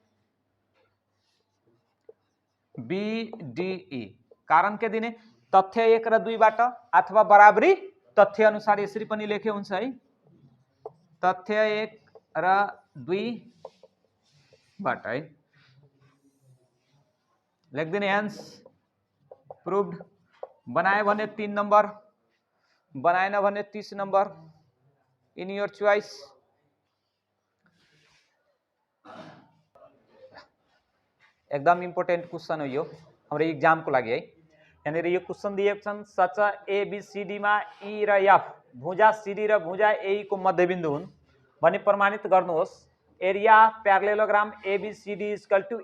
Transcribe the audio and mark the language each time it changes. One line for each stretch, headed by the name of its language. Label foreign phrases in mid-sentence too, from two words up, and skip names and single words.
Nepali: बीडीई कारण के दिने तथ्य 1 र 2 बाट अथवा बराबरी तथ्य अनुसार यसरी पनि लेखे हुन्छ है तथ्य 1 र 2 बाट है लेखिदिने
English: hence proved
Nepali: बनाए भने 3 नंबर बनाएन भने 30 नंबर
English: in your choice
Nepali: एकदम
English: important question
Nepali: हो यो हाम्रो एग्जाम को लागि है यहाँनिर यो क्वेश्चन दिएको छन् सच एबीसीडी मा ई र एफ भुजा सीडी र भुजा ए को मध्यबिन्दु हुन् भने प्रमाणित गर्नुहोस्
English: area parallelogram ABCD equal to